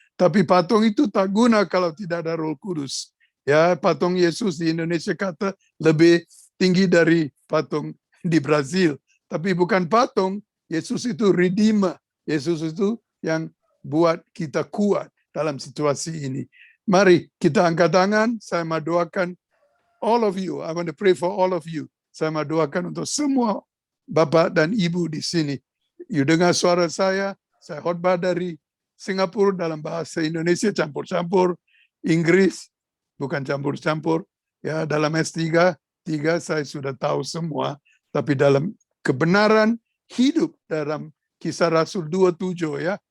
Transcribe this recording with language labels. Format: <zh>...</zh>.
<id>Tapi patung itu tak guna kalau tidak ada Roh Kudus. Ya, patung Yesus di Indonesia kata lebih tinggi dari patung di Brazil. Tapi bukan patung, Yesus itu redeemer. Yesus itu yang buat kita kuat dalam situasi ini. Mari kita angkat tangan, saya mau doakan</id> <en>all of you. I want to pray for all of you.</en> <id>Saya mau doakan untuk semua Bapak dan Ibu di sini. You dengar suara saya khotbah dari Singapura dalam bahasa Indonesia campur-campur, Inggris bukan campur-campur. Ya, dalam S3 saya sudah tahu semua, tapi dalam kebenaran hidup dalam Kisah Rasul 27 ya.</id>